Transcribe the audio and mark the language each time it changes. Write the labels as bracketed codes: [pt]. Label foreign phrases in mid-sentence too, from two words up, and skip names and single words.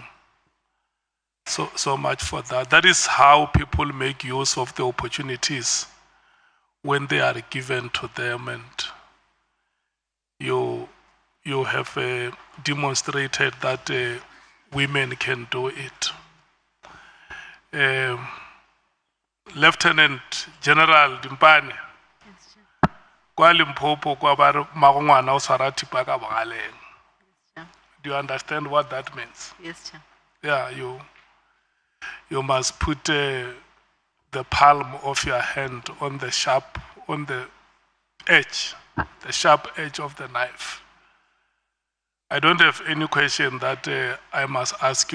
[en] So much for that. That is how people make use of the opportunities when they are given to them, and you have demonstrated that women can do it. [nso] Lieutenant General Dimpane, kwa Limpopo kwa bar magongwana o tshwara thipa ka bogaleng. [en] Do you understand what that means? Yes, Chair. Yeah, you must put the palm of your hand on the sharp edge of the knife. I don't have any question that I must ask you.